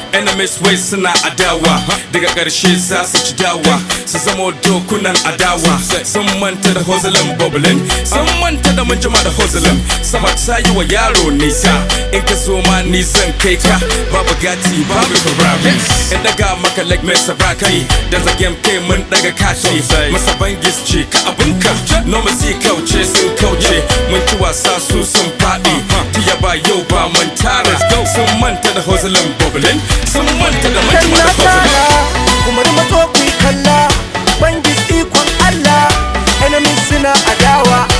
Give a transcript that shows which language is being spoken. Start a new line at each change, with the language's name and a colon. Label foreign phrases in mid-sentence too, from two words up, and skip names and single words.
Hausa: Enemies wai suna adawa, daga ƙarshe za su ci dawa. Su zamo dokunan adawa. Sun manta da
English: hustling bubbling,
Hausa: sun manta da mun jima da hustling. Sama ta yi wa yaro nisa, in ka so ma ni zan kai ka. Babu gati, babu Ferrari. In daga maka like Mr. Rocky, da zagen kai mun daga kashi. Masa Bangis ce ka abinka, no mu si kauce sun kauce. Mun ci wasa su sun faɗi, tiya ba yau ba mun tara. Sun manta da
English: hustling bubbling,
Hausa: sun manta da mun jima da hustling. Kuma da mazo ku yi kalla, Bangis ikon Allah, enemies suna adawa.